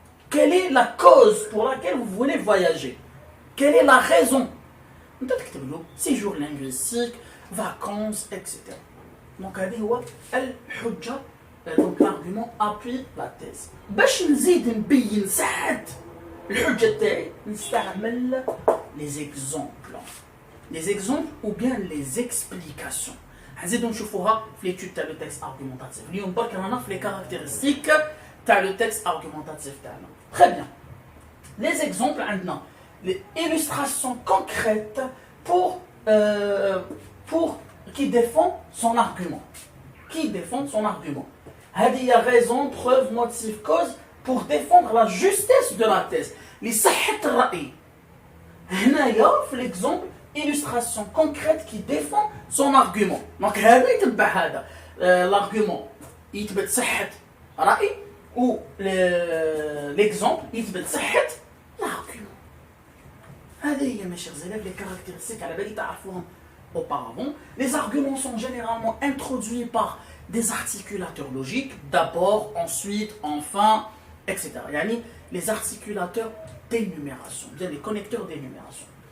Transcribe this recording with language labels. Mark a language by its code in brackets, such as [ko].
[fr] Quelle est la cause pour laquelle vous voulez voyager? Quelle est la raison? Séjour linguistique, vacances, etc. Donc, donc l'argument appuie la thèse. [ar] باش نزيد نبين ساعات الحجة تاعي نستعمل [fr] les exemples. Les exemples ou bien les explications. [ar] نزيدو نشوفوها في [fr] l'étude تاع le texte argumentatif. [ar] اليوم برك رانا في [fr] les caractéristiques [ar] تاع [fr] le texte argumentatif [ar] تاعنا. [fr] Très bien. Les exemples [ar] عندنا [fr] les illustrations concrètes pour qui défend son argument. Qui défend son argument. Il y a raison, preuve, motif, cause pour défendre la justesse de la thèse. [ar] Les صحة الرأي. هنا في [fr] l'exemple illustration concrète qui défend son argument. [ar] Donc هذا يتبع هذا. [fr] L'argument [ar] يثبت صحة رأي [fr] ou l'exemple [ar] يثبت صحة [fr] l'argument. [ar] هذه هي [fr] mes chers élèves les caractéristiques [ar] على بالي تعرفوهم [fr] auparavant. Les arguments sont généralement introduits par des articulateurs logiques, d'abord, ensuite, enfin, etc. Yani les articulateurs d'énumération, bien les connecteurs d'énumération.